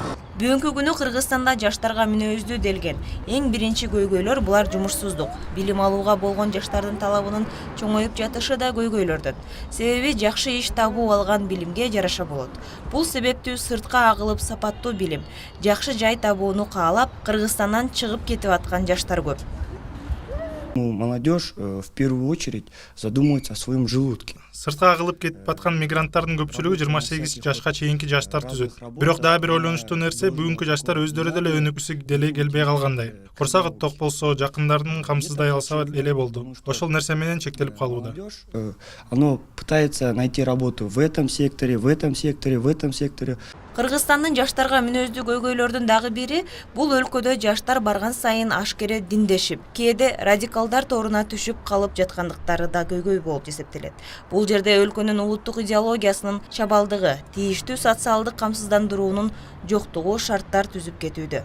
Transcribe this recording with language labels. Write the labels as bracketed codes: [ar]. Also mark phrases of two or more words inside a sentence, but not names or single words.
[ky] Бүгүнкү күнү Кыргызстанда жаштарга мүнөздүү делген эң биринчи көйгөйлөр булар жумушсуздук. Билим алууга болгон жаштардын талабынын чоңоюп жатышы да көйгөйлөрдөн. Себеби жакшы иш табуу алган билимге жараша болот. Бул себептүү сыртка агылып сапаттуу билим, жакшы жай табууну каалап, Кыргызстандан чыгып кетип аткан жаштар көп. [ru] Молодежь в первую очередь задумывается о своем желудке. [ky] Сыртка агылып кетип аткан мигранттардын көпчүлүгү 28 жашка чейинки жаштар түзөт. Бирок дагы бир ойлонуштуу нерсе, бүгүнкү жаштар өздөрү деле өнүгүүсү деле келбей калгандай. Курсагы ток болсо, жакындарын камсыздай алса эле болду. Ошол нерсе менен чектелип калууда. [ru] Оно пытается найти работу в этом секторе, в этом секторе, в этом секторе. [ky] Кыргызстандын жаштарга мүнөздүү көйгөйлөрдүн дагы бири бул өлкөдө жаштар барган сайын ашкере диндешип, кээде радикалдар торуна түшүп калып жаткандыктары да көйгөй болуп эсептелет. Бул жерде өлкөнүн улуттук идеологиясынын чабалдыгы, тийиштүү социалдык камсыздандыруунун жоктугу шарттар түзүп кетүүдө.